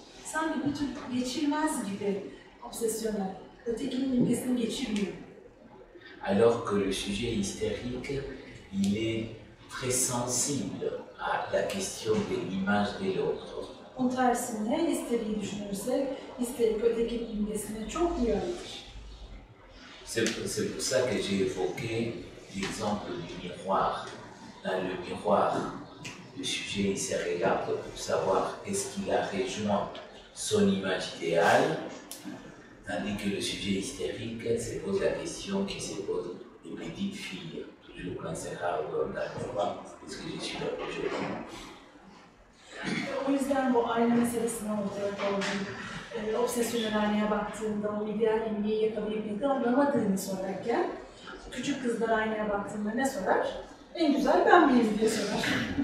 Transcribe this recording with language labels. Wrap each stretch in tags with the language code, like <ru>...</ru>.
<tr>Sanki bir tür geçirmez gibi obsesyonel. Ötekinin imgesini geçirmiyor.</tr> <fr>Alors que le sujet hystérique, il est très sensible à la question de l'image de l'autre.</fr> <tr>Onun tersine histeriyi düşünürsek, histerik ötekinin imgesine çok duyarlıdır.</tr> <fr>C'est pour ça que j'ai évoqué l'exemple du miroir. Dans le miroir, le sujet il se regarde pour savoir est-ce qu'il a rejoint son image idéale, tandis que le sujet hystérique se pose la question qui se pose les petites filles, toujours quand c'est rare dans le miroir, est-ce que je suis la plus jolie?</fr> <tr>O yüzden bu ayna meselesini ortaya koydum. Obsesyonel aynaya baktığında o ideal imgeyi yakalayıp yakalamadığını sorarken, küçük kızlar aynaya baktığında ne sorar? En güzel ben miyim diye sorar.</tr>